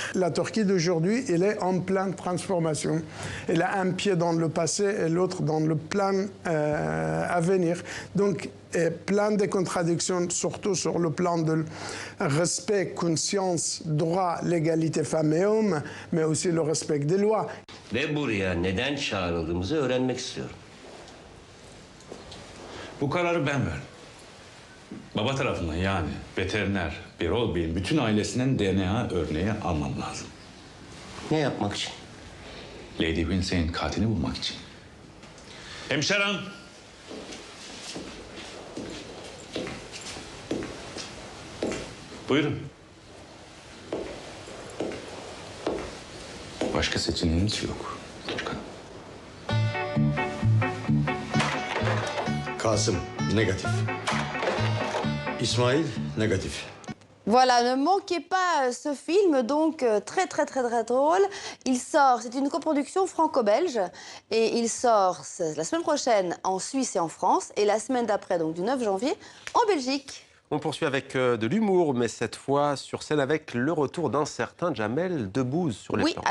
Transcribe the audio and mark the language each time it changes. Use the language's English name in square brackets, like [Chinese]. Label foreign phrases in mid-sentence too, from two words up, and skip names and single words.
[French] La Turquie d'aujourd'hui, elle est en pleine transformation. Elle a un pied dans le passé et l'autre dans le plan à venir. Donc, plein de contradictions, surtout sur le plan de respect, conscience, droit, l'égalité femmes et hommes, mais aussi le respect des lois. [Turkish] Ve buraya neden çağrıldığımızı öğrenmek istiyorum. Bu kararı ben verdim. Baba tarafından, yani veteriner, Birol Bey'in bütün ailesinden DNA örneği almam lazım. Ne yapmak için? Lady Winsley'in katilini bulmak için. Hemşerim! Buyurun. Başka seçeneğiniz yok. Çıkın. Kasım negatif. İsmail negatif. [French] Voilà, ne manquez pas ce film, donc très drôle. Il sort, c'est une coproduction franco-belge, et il sort la semaine prochaine en Suisse et en France, et la semaine d'après, donc du 9 janvier, en Belgique. On poursuit avec de l'humour, mais cette fois sur scène avec le retour d'un certain Jamel Debbouze sur les planches.